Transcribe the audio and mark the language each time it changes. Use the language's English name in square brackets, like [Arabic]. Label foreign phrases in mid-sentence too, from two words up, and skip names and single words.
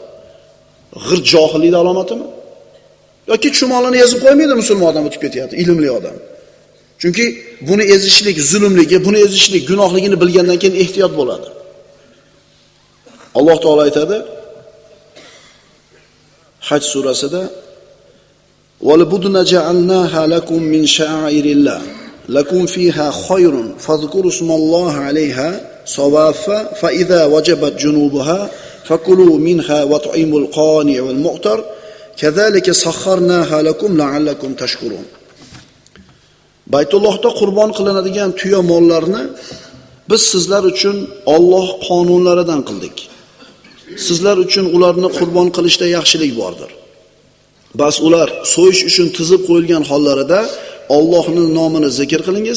[Uzbek] G'irt johillikning alomatimi? Yoki chumolini ezib qo'ymaydi musulmon odam o'tib ketyapti, ilmli odam. Chunki buni ezishlik zulmligi, buni ezishlik gunohligini bilgandan keyin ehtiyot bo'ladi. Alloh taolo aytadi Haj surasida: [Arabic] "والبدن جعلناها لكم من شعائر الله لكم فيها خير فاذكروا اسم الله عليها صواف فإذا وجبت جنوبها فكلوا منها وأطعموا القانع والمعتر كذلك سخرناها لكم لعلكم تشكرون." [Uzbek] Baytullohda qurbon qilinadigan tuya mollarni biz sizlar uchun Alloh qonunlaridan qildik. Sizlar uchun ularni qurbon qilishda yaxshilik bordir. Bas ular so'yish uchun tizib qo'yilgan hollarida Allohning nomini zikr qilingiz.